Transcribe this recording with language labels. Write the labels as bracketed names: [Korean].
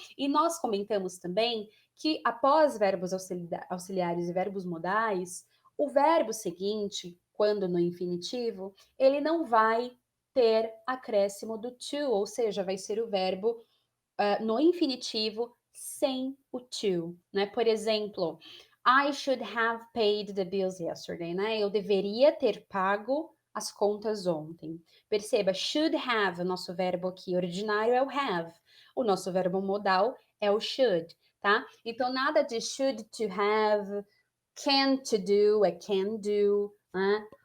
[Portuguese] E nós comentamos também que após verbos auxiliares e verbos modais, o verbo seguinte, quando no infinitivo, ele não vai ter acréscimo do to, ou seja, vai ser o verbo no infinitivo sem o to, né? Por exemplo, [English] I should have paid the bills yesterday, né? [Portuguese] Eu deveria ter pago as contas ontem. Perceba, should have, o nosso verbo aqui ordinário é o have. O nosso verbo modal é o should, tá? Então, nada de should to have, can to do, é can do, né?